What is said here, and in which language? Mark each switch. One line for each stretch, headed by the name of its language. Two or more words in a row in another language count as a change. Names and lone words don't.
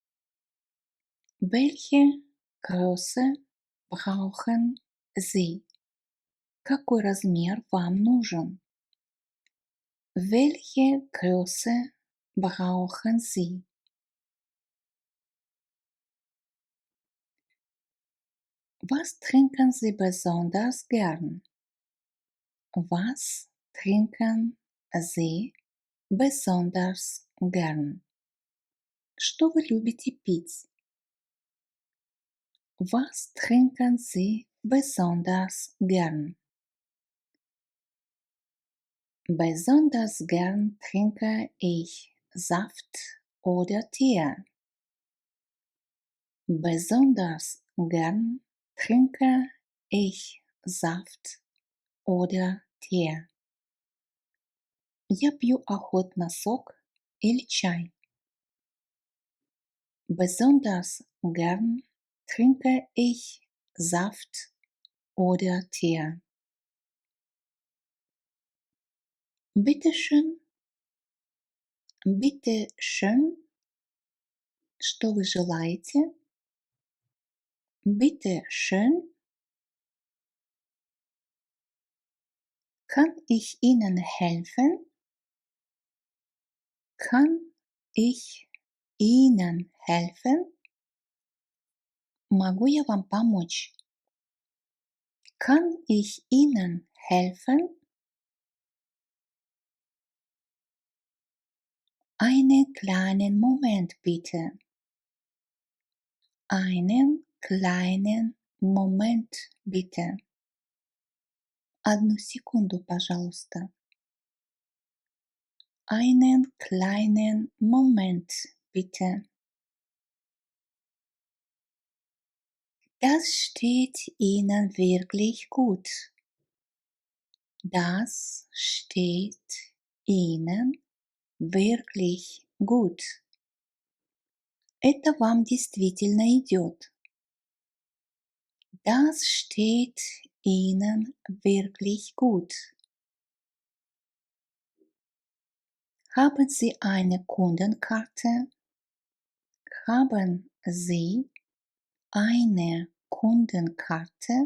German: Welche Größe brauchen Sie?
Russian: Какой размер вам нужен?
German: Welche Größe brauchen Sie? Was trinken Sie besonders gern? Was trinken Sie besonders gern?
Russian: Что вы любите пить?
German: Was trinken Sie besonders gern? Besonders gern trinke ich Saft oder Tee. Besonders gern trinke ich Saft oder Tee.
Russian: Я пью охотно сок или чай.
German: Besonders gern trinke ich Saft oder Tee. Bitte schön. Bitte schön.
Russian: Что вы желаете?
German: Bitte schön. Kann ich Ihnen helfen? Kann ich Ihnen helfen?
Russian: Могу я вам помочь?
German: Kann ich Ihnen helfen? Einen kleinen Moment bitte. Einen kleinen Moment bitte.
Russian: Одну секунду, пожалуйста.
German: Einen kleinen Moment bitte. Das steht Ihnen wirklich gut. Das steht Ihnen wirklich gut.
Russian: Это вам действительно идет.
German: Das steht Ihnen wirklich gut. Haben Sie eine Kundenkarte? Haben Sie eine Kundenkarte?